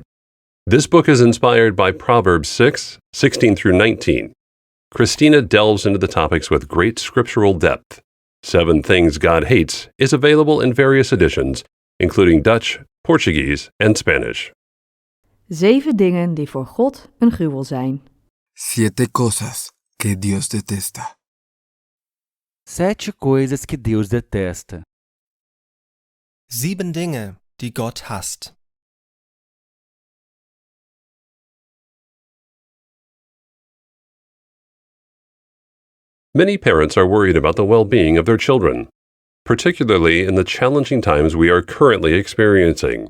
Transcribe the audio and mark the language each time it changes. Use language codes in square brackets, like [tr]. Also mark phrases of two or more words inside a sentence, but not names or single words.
[en] This book is inspired by Proverbs 6:16 through 19. Cristina delves into the topics with great scriptural depth. 7 Things God Hates is available in various editions, including Dutch, Portuguese, and Spanish. [nl] 7 dingen die voor God een gruwel zijn. [es] 7 cosas que Dios detesta. [pt] 7 coisas que Deus detesta. [de] 7 Dinge, die Gott hasst. [en] Many parents are worried about the well-being of their children, particularly in the challenging times we are currently experiencing.